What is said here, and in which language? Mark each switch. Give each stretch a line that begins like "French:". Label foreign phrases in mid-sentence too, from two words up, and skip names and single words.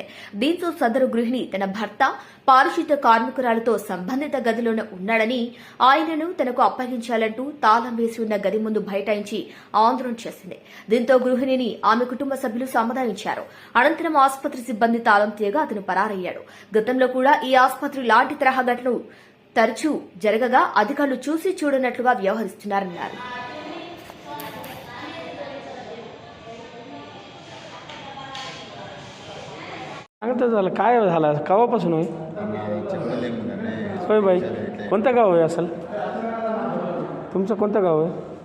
Telugu: దీంతో సదరు గృహిణి తన భర్త పారిశుధ్య కార్మికురాలతో సంబంధిత గదిలోనే ఉన్నాడని, ఆయనను తనకు అప్పగించాలంటూ తాళం వేసి ఉన్న గది ముందు బైఠాయించి ఆందోళన చేసింది. దీంతో గృహిణిని ఆమె కుటుంబ సభ్యులు సమాధానించారు. అనంతరం ఆసుపత్రి సిబ్బంది తాళం తీయగా అతను పరారయ్యాడు. గతంలో కూడా ఈ ఆసుపత్రి లాంటి తరహా ఘటనలు తరచూ జరగగా అధికారులు చూసి చూడనట్లుగా వ్యవహరిస్తున్నారన్నారు.
Marathi: झालं काय झालं केव्हापासून होय होय बाई कोणतं गाव आहे असेल तुमचं कोणतं गाव आहे